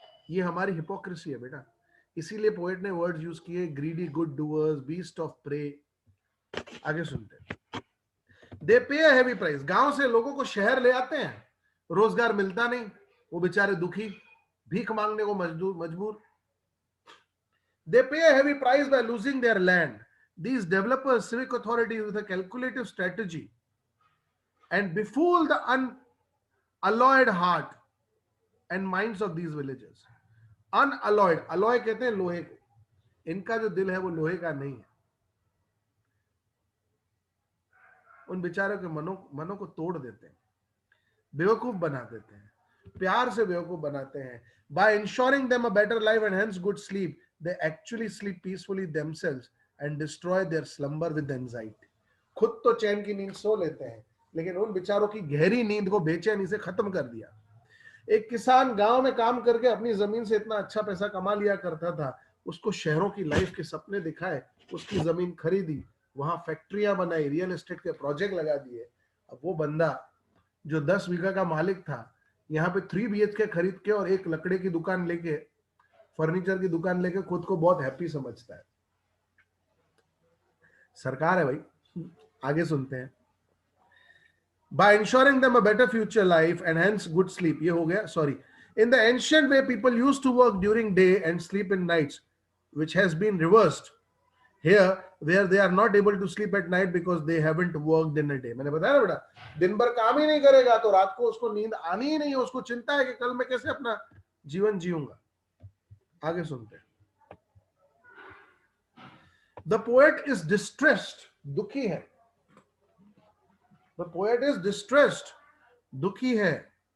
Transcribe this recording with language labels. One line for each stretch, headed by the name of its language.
Hindi: ये हमारी हिपोक्रेसी है बेटा। इसीलिए पोएट ने वर्ड्स यूज किए,
English: Greedy good doers, beast of prey.
Hindi: आगे सुनते हैं।
English: They pay a heavy price.
Hindi: गांव से लोगों को शहर ले आते हैं, रोजगार मिलता नहीं, वो बेचारे दुखी, भीख मांगने को मजबूर।
English: They pay a heavy price by losing their land. These developers, civic authorities with a calculative strategy and befool the unalloyed heart and minds of these villagers.
Hindi: Unalloyed, alloy कहते हैं लोहे को, इनका जो दिल है वो लोहे का नहीं है। उन बेचारों के मनों को तोड़ देते हैं, बेवकूफ बना देते हैं, प्यार से बेवकूफ बनाते हैं।
English: By ensuring them a better life and hence good sleep, they actually sleep peacefully themselves and destroy their slumber with anxiety.
Hindi: खुद तो चैन की नींद सो लेते हैं, लेकिन उन बेचारों की गहरी नींद को बेचैनी से खत्म कर दिया। एक किसान गांव में काम करके अपनी जमीन से इतना अच्छा पैसा कमा लिया करता था, उसको शहरों की लाइफ के सपने दिखाए, उसकी जमीन खरीदी, वहां फैक्ट्रियां बनाई, रियल एस्टेट के प्रोजेक्ट लगा दिए। अब वो बंदा जो 10 बीघा का मालिक था, यहाँ पे 3 BHK खरीद के और एक लकड़े की दुकान लेके, फर्नीचर की दुकान लेके खुद को बहुत हैप्पी समझता है। सरकार है भाई। आगे सुनते हैं।
English: By ensuring them a better future life and hence good sleep.
Hindi: ये हो गया, sorry.
English: In the ancient way, people used to work during day and sleep in nights, which has been reversed here, where they are not able to sleep at night because they haven't worked in a day.
Hindi: मैंने बताया ना बेटा, दिन भर काम ही नहीं करेगा तो रात को उसको नींद आनी ही नहीं है, उसको चिंता है कि कल मैं कैसे अपना जीवन जीऊंगा। आगे सुनते हैं।
English: The poet is distressed,
Hindi: दुखी है।
English: The poet is distressed, दुखी है।